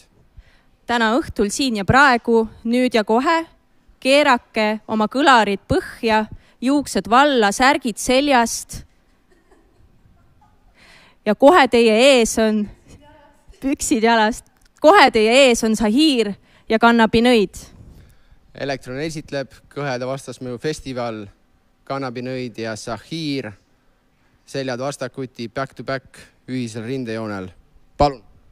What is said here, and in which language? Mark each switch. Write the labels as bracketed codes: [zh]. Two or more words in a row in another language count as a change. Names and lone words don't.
[et] Täna õhtul siin ja praegu, nüüd ja kohe, keerake oma kõlarid põhja, juuksed valla, särgid seljast ja kohe teie ees on püksid jalast. Kohe teie ees on Sahir ja Kannabinõid. Elektron esitleb Kõheda vastasmõju festival, Kannabinõid ja Sahir. Seljad vastakuti, [en] back to back, [et] ühisel rindejoonel. Palun!